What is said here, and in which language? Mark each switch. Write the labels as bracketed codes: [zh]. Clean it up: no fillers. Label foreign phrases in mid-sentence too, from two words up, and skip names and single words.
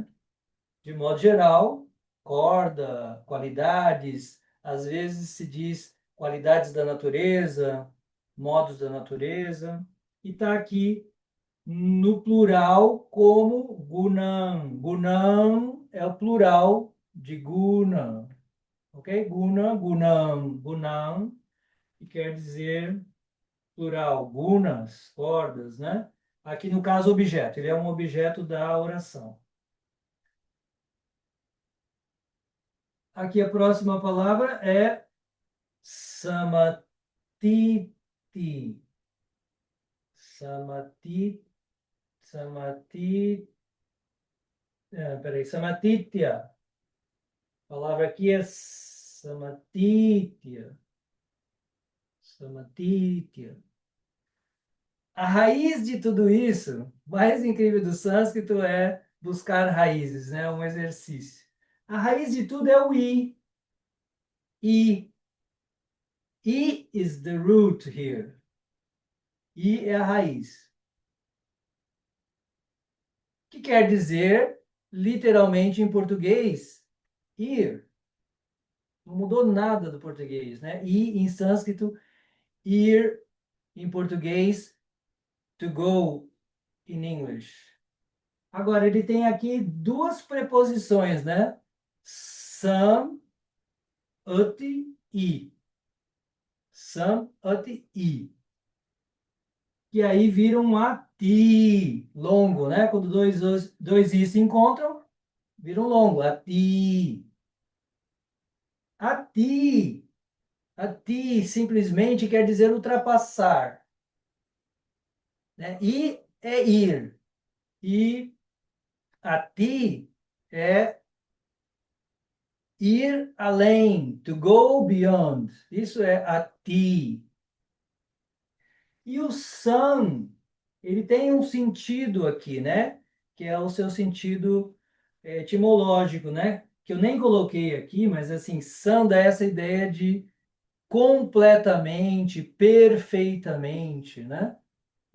[pt] De modo geral, corda, qualidades, às vezes se diz qualidades da natureza, modos da natureza, e está aqui no plural como gunam. Gunam é o plural de guna, ok? Guna, gunam, gunam, que quer dizer plural, gunas, cordas, né? Aqui no caso objeto, ele é um objeto da oração. Aqui a próxima palavra é samatiti. Samati, samati, peraí, samatitya. A palavra aqui é samatitya. Samatitya. A raiz de tudo isso, mais incrível do sânscrito é buscar raízes, né? Um exercício. A raiz de tudo é o I. I. [en] I is the root here. [pt] I é a raiz. Que quer dizer, literalmente em português, ir. Não mudou nada do português, né? E em sânscrito, ir, em português, [en] to go in English. [pt] Agora, ele tem aqui duas preposições, né? Sam, uti, i. Sam, uti, i. Que aí viram um ati, longo, né? Quando dois i se encontram, viram longo, ati. Ati. Ati simplesmente quer dizer ultrapassar, né? E é ir. E ati é ir além, [en] to go beyond. [pt] Isso é ati. E o san, ele tem um sentido aqui, né? Que é o seu sentido etimológico, né? Que eu nem coloquei aqui, mas assim, san dá essa ideia de completamente, perfeitamente, né?